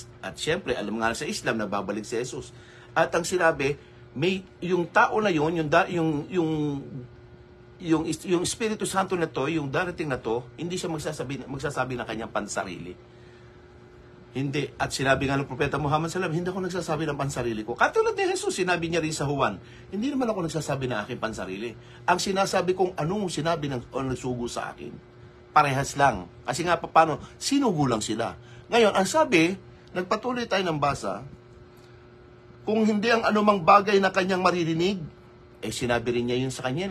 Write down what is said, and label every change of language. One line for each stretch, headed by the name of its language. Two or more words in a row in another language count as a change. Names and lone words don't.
Filipino: At syempre, alam nga sa Islam, nababalik si Jesus. At ang sinabi, yung tao na yun, yung Espiritu Santo na to, yung darating na to, hindi siya magsasabi ng kanyang pansarili. Hindi. At sinabi nga ng Propeta Muhammad
Arabic: صلى الله عليه وسلم,
Filipino: hindi ako nagsasabi ng pansarili ko. Katulad ni Jesus, sinabi niya rin sa Juan, hindi naman ako nagsasabi ng aking pansarili. Ang sinasabi kong anong sinabi o nagsugo sa akin, parehas lang. Kasi nga paano, sinugo lang sila. Ngayon, ang sabi, nagpatuloy tayo ng basa, kung hindi ang anumang bagay na kanyang maririnig, sinabi rin niya yun sa kanya.